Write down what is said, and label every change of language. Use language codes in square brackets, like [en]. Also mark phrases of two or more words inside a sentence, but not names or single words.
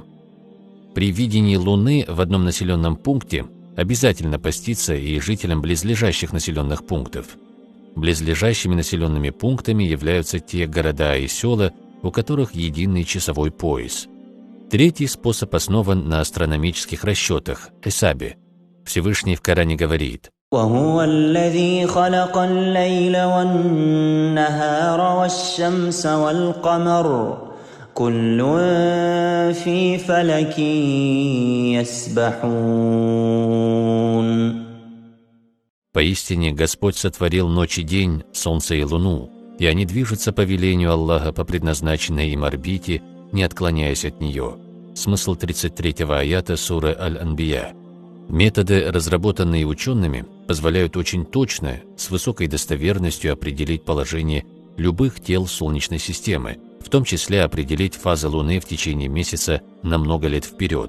[ru] При видении Луны в одном населенном пункте обязательно поститься и жителям близлежащих населенных пунктов. Близлежащими населенными пунктами являются те города и села, у которых единый часовой пояс. Третий способ основан на астрономических расчетах – хисабе. Всевышний в Коране говорит: [ar] وهو الذي خلق الليل والنهار والشمس والقمر كل في فلك يسبحون. [ru] Поистине Господь сотворил ночь и день, солнце и луну, и они движутся по велению Аллаха по предназначенной им орбите, не отклоняясь от нее. Смысл 33-го аята суры Аль-Анбия. Методы, разработанные учеными, позволяют очень точно, с высокой достоверностью определить положение любых тел Солнечной системы, в том числе определить фазы Луны в течение месяца на много лет вперед.